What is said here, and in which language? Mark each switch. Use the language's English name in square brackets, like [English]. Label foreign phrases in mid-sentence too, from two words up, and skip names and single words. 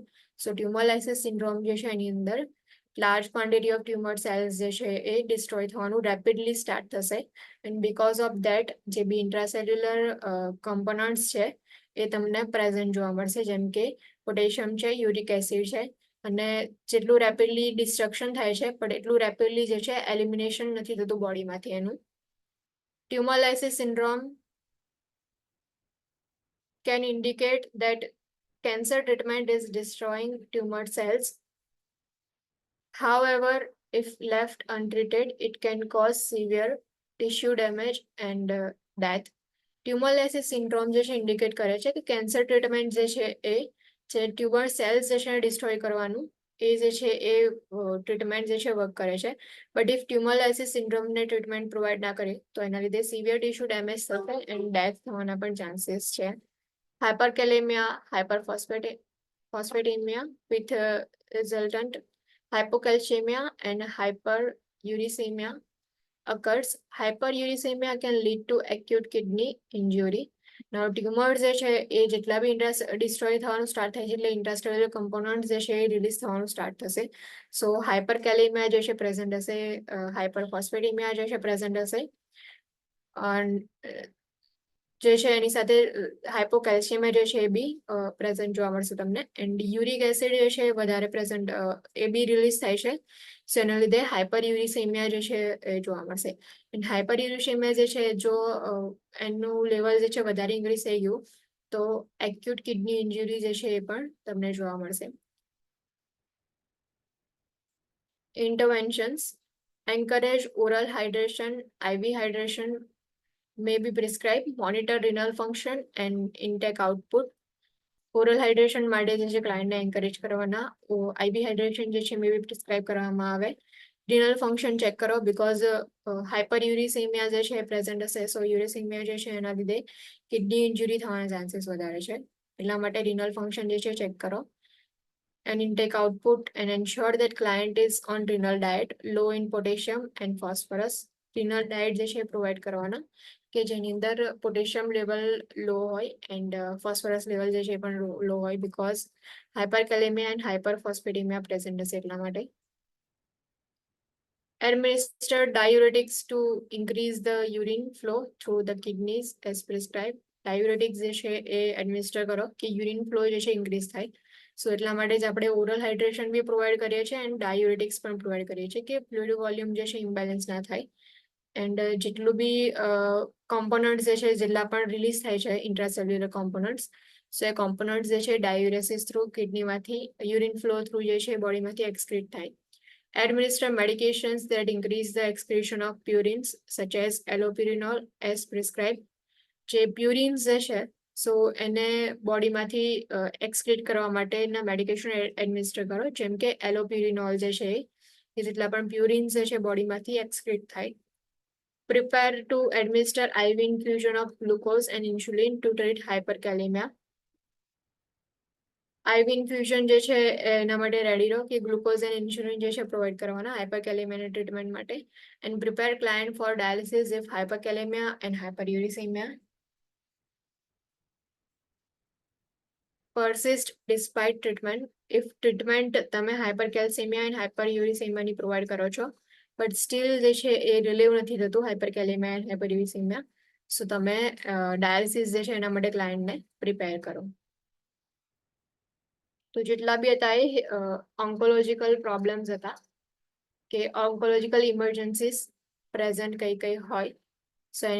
[English] so tumor lysis syndrome [Gujarati] જે છે એની અંદર [English] large quantity of tumor cells [Gujarati] જે છે એ ડિસ્ટ્રોય થવાનું [English] rapidly start [Gujarati] થશે [English] and because of that [Gujarati] જે બી [English] intracellular components [Gujarati] છે એ તમને પ્રેઝન્ટ જોવા મળશે જેમ કે પોટેશિયમ છે, [English] uric acid [Gujarati] છે. અને જેટલું [English] rapidly destruction [Gujarati] થાય છે પણ એટલું રેપિડલી જે છે એલિમિનેશન નથી થતું બોડીમાંથી એનું. [English] tumor lysis syndrome can indicate that cancer treatment is destroying tumor cells. However, if left untreated, it can cause severe tissue damage and death. tumor lysis syndrome [Gujarati] જે છે ઇન્ડિકેટ કરે છે કે [English] cancer treatment [Gujarati] જે છે એ જે [English] tumor cells [Gujarati] જે છે ડિસ્ટ્રોય કરવાનું એ જે છે એ ટ્રીટમેન્ટ જે છે વર્ક કરે છે. [English] but if tumor lysis [Gujarati] સિન્ડ્રોમને [English] treatment provide [Gujarati] ના કરે તો એના લીધે [English] severe tissue damage [Gujarati] થશે [English] and death [Gujarati] થવાના પણ ચાન્સીસ છે. [English] hyperkalemia, hyperphosphatemia with resultant hypocalcemia and hyperuricemia occurs. Hyperuricemia can lead to acute kidney injury. [Gujarati] Now ટ્યુમર જે છે એ જેટલા બી ડિસ્ટ્રોય થવાનું સ્ટાર્ટ થાય છે એટલે [English] intracellular component [Gujarati] જે છે એ રિલીઝ થવાનું સ્ટાર્ટ થશે. [English] so hyperkalemia [Gujarati] જે છે પ્રેઝન્ટ હશે, હાઇપરફોસ્ફેટેમિયા જે છે પ્રેઝન્ટ હશે જે છે એની સાથે હાઇપોકેલ્શિયમ જે છે એ બી પ્રેઝન્ટ જોવા મળશે તમને. [English] and uric acid [Gujarati] જે છે વધારે પ્રેઝન્ટ એ બી રિલીઝ થાય છે. સો એના લીધે હાઇપરયુરિસેમિયા જે છે એ જોવા મળશે. [English] and hyperuricemia [Gujarati] જે છે જો એનું લેવલ જે છે વધારે ઇન્ક્રીઝ થઈ ગયું તો [English] acute kidney injury [Gujarati] જે છે એ પણ તમને જોવા મળશે. [English] Interventions encourage oral hydration, IV hydration may be prescribed, monitor renal function and intake output. oral hydration [Gujarati] માટે જે છે ક્લાયન્ટને એન્કરેજ કરવાના, [English] IV hydration [Gujarati] જે છે [English] may be prescribe [Gujarati] કરવામાં આવે. [English] renal function check [Gujarati] કરો [English] because hyper uricemia [Gujarati] જે છે પ્રેઝન્ટ હશે. સો યુરિસેમિયા જે છે એના લીધે [English] kidney injury [Gujarati] થવાના ચાન્સીસ વધારે છે એટલા માટે [English] renal function [Gujarati] જે છે ચેક કરો. [English] And intake output and ensure that client is on renal diet low in potassium and phosphorus. renal diet [Gujarati] જે છે પ્રોવાઈડ કરવાના કે જેની અંદર [English] potassium level low [Gujarati] હોય [English] and phosphorus level [Gujarati] જે છે પણ લો હોય [English] because hyperkalemia and hyperphosphatemia present [Gujarati] હશે એટલા માટે. [English] Administer diuretics to increase the urine flow through the kidneys as prescribed. [Gujarati] Diuretics જે છે એ એડમિનિસ્ટર કરો કે [English] urine flow [Gujarati] જે છે ઇન્ક્રીઝ થાય. સો એટલા માટે જ આપણે [English] oral hydration [Gujarati] બી પ્રોવાઈડ કરીએ છીએ [English] and diuretics [Gujarati] પણ પ્રોવાઈડ કરીએ છીએ કે [English] fluid volume [Gujarati] જે છે ઇમ્બેલેન્સ ના થાય. એન્ડ જેટલું બી કોમ્પોનન્ટ જે છે જેટલા પણ રિલીઝ થાય છે [English] intracellular components so [Gujarati] એ કોમ્પોનન્ટ્સ જે છે [English] diuresis through [Gujarati] કિડનીમાંથી [English] urine flow through [Gujarati] જે છે બોડીમાંથી એક્સક્રીટ થાય. [English] Administer medications that increase the excretion of purines such as allopurinol as prescribed. [Gujarati] જે પ્યુરિન્સ જે છે સો એને બોડીમાંથી એક્સક્રીટ કરવા માટેના [English] medication administer [Gujarati] કરો જેમ કે એલોપ્યુરિનોલ જે છે એ જેટલા પણ પ્યુરિન્સ જે છે બોડીમાંથી એક્સક્રીટ થાય. [English] Prepare to administer IV infusion of glucose and insulin to treat hyperkalemia. IV infusion [Gujarati] જે છે એના માટે રેડી રહો કે [English] glucose and insulin [Gujarati] જે છે પ્રોવાઈડ કરવાના હાઇપરકેલેમિયાના ટ્રીટમેન્ટ માટે [English] and prepare client for dialysis if hyperkalemia and hyperuricemia persist despite treatment if treatment [Gujarati] તમે [English] hypercalcemia and hyperuricemia [Gujarati] પ્રોવાઈડ કરો છો [English] but still [Gujarati] જે છે એ રિલીવ નથી થતું [English] hyperkalemia and hyperuricemia so [Gujarati] તમે ડાયાલિસિસ જે છે એના માટે ક્લાયન્ટને પ્રિપેર કરો તો જેટલા બી હતા એ [English] oncological problems [Gujarati] હતા કે [English] oncological emergencies present [Gujarati] કઈ કઈ હોય સો એની